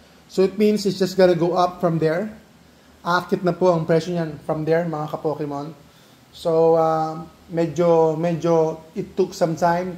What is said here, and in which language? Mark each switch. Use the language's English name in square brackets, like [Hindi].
[English] So it means it's just gonna go up from there. [Filipino] Aakit na po ang presyo niyan [English] from there, [Filipino] mga ka-Pokemon. [English] So medyo it took some time.